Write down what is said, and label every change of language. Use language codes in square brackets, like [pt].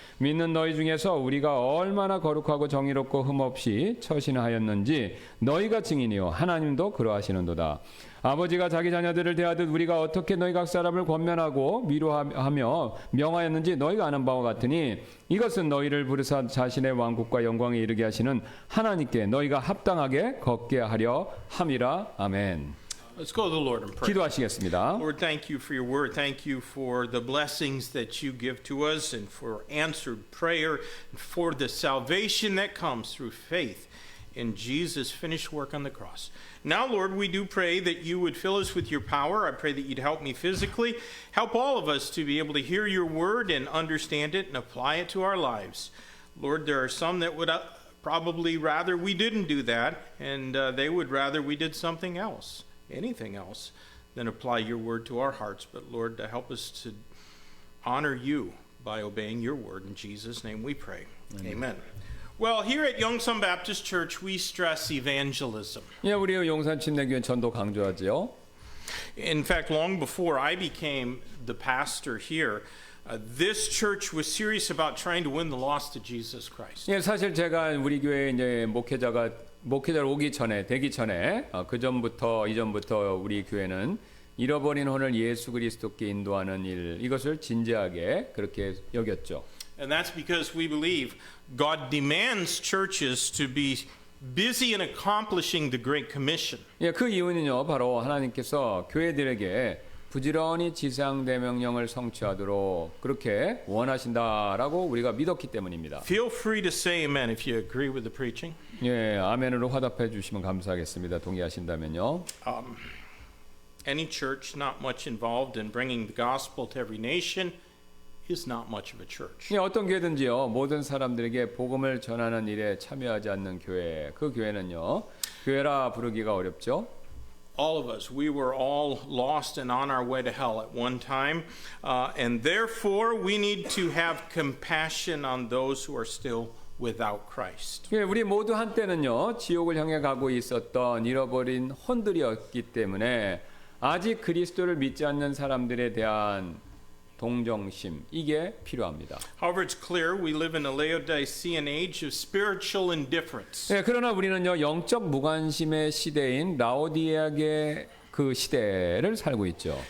[ko] 믿는 너희 중에서 우리가 얼마나 거룩하고 정의롭고 흠없이 처신하였는지 너희가 증인이요 하나님도 그러하시는도다. 아버지가 자기 자녀들을 대하듯 우리가 어떻게 너희 각 사람을 권면하고 위로하며 명하였는지 너희가 아는 바와 같으니 이것은 너희를 부르사 자신의 왕국과 영광에 이르게 하시는 하나님께 너희가 합당하게 걷게 하려 함이라. 아멘. [en] Let's go to the Lord and pray. [ko] 기도하시겠습니다. [en] Lord, thank you for your word. Thank you for the blessings that you give to us and for answered prayer and for the salvation that comes through faith in Jesus' finished work on the cross. Now, Lord, we do pray that you would fill us with your power. I pray that you'd help me physically. Help all of us to be able to hear your word and understand it and apply it to our lives. Lord, there are some that would probably rather we didn't do that, and they would rather we did something else, anything else, than apply your word to our hearts. But, Lord, help us to honor you by obeying your word. In Jesus' name we pray. Amen. Well, here at Yongsan Baptist Church, we stress evangelism. [ko] 예, 우리 용산 침례교회 전도 강조하지요. [en] In fact, long before I became the pastor here, this church was serious about trying to win the lost to Jesus Christ. [ko] 예, 사실 제가 우리 교회 이제 목회자로 오기 전에 되기 전에 그 전부터 이전부터 우리 교회는 잃어버린 혼을 예수 그리스도께 인도하는 일 이것을 진지하게 그렇게 여겼죠. [en] And that's because we believe God demands churches to be busy in accomplishing the Great Commission. [ko] 예, 그 이유는요, 바로 하나님께서 교회들에게 부지런히 지상대명령을 성취하도록 그렇게 원하신다라고 우리가 믿었기 때문입니다. [en] Feel free to say amen if you agree with the preaching. [ko] 예, 아멘으로 화답해 주시면 감사하겠습니다. 동의하신다면요. [en] Any church not much involved in bringing the gospel to every nation is not much of a church. [ko] 예, 어떤 교회든지요, 모든 사람들에게 복음을 전하는 일에 참여하지 않는 교회, 그 교회는요, 교회라 부르기가 어렵죠. [en] All of us, we were all lost and on our way to hell at one time, and therefore we need to have compassion on those who are still without Christ. [ko] 예, 우리 모두 한때는요, 지옥을 향해 가고 있었던 잃어버린 혼들이었기 때문에 아직 그리스도를 믿지 않는 사람들에 대한 동정심 이게 필요합니다. [en] However, it's clear we live in a Laodicean age of spiritual indifference. [ko] 예, 그러나 우리는요 영적 무관심의 시대인 라오디아의 그 시대를 살고 있죠.